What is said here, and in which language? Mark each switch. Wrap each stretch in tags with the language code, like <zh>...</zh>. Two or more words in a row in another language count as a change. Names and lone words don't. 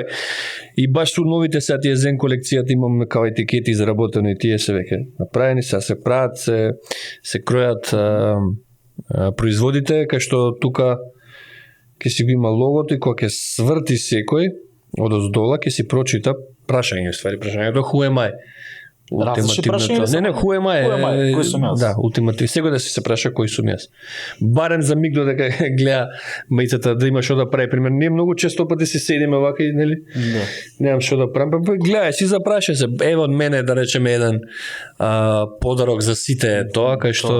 <mk>И баш со новите сега тие Zen колекцијата имам као етикети изработени, тие се веќе направени, сега се прават, се кројат производите, кај што тука ќе си го има логото и кога ќе сврти секој од оздола, ќе си прочита прашање, ствари прашањето</mk> <en>who am I?</en> <mk>Различни прашања или Не,</mk> <en>who am I? Who am I?</en> <mk>Кој сум јас? Да, ултимативно. Секој да се праша кој сум јас. Барем за миг додека гледа мајцата да има што да прави. Пример, не многу често пати се седиме вака и нели? Да. Немам што да правам. Па гледај, си запраша се. Ево од мене да речеме еден подарок за сите е тоа, кај што</mk>